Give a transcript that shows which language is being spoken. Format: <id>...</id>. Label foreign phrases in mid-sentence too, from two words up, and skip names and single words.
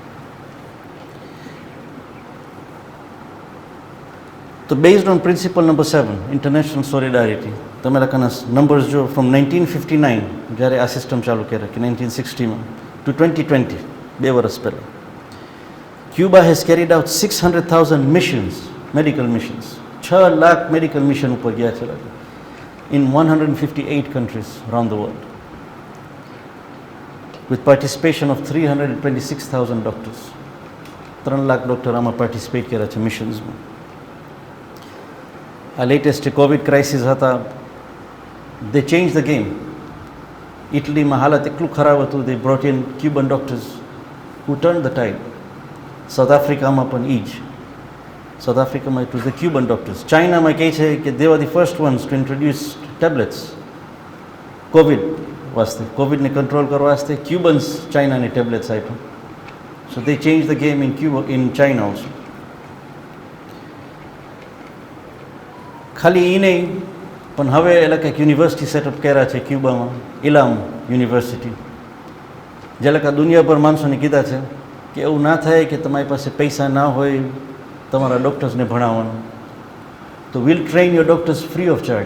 <en>તો based on principle number 7, international solidarity,</en> <gu>તમે લોકોના નંબર્સ જો</gu> <en>from 1959,</en> <gu>જ્યારે આ સિસ્ટમ ચાલુ કર્યા કે 1960માં,</gu> <en>to 2020,</en> <gu>2 વર્ષ પહેલાં,</gu> <en>Cuba has carried out 600,000 missions, medical missions.</en> <gu>6 લાખ મેડિકલ મિશન ઉપર ગયા છે</gu> <en>in 158 countries around the world, with participation of 326,000 doctors.</en> <gu>3 લાખ ડૉક્ટર આમાં પાર્ટિસિપેટ કર્યા છે મિશન્સમાં. આ લેટેસ્ટ કોવિડ ક્રાઇસિસ હતા,</gu> <en>they changed the game.</en> <gu>ઇટલીમાં હાલત એટલું ખરાબ હતું,</gu> <en>they brought in Cuban doctors who turned the tide.</en> <gu>સાઉથ આફ્રિકામાં પણ એ જ.</gu> <en>સાઉથ આફ્રિકામાં it was the Cuban doctors.</en> <gu>ચાઇનામાં કહે છે કે</gu> <en>they were the first ones to introduce tablets</en> <gu>કોવિડ વાસ્તે, કોવિડને કંટ્રોલ કરવા વાસ્તે ક્યુબન્સ ચાઇનાને ટેબ્લેટ્સ આપ્યા.</gu> <en>સો they changed the game in Cuba, in China also.</en> <gu>ખાલી એ નહીં, પણ હવે એટલે કંઈક યુનિવર્સિટી સેટઅપ કર્યા છે ક્યુબામાં, ઇલામ યુનિવર્સિટી, જે લોકો દુનિયાભર માણસોને કીધા છે કે એવું ના થાય કે તમારી પાસે પૈસા ના હોય તમારા ડૉક્ટર્સને ભણાવવાનું, તો</gu> <en>will train your doctors free of charge.</en>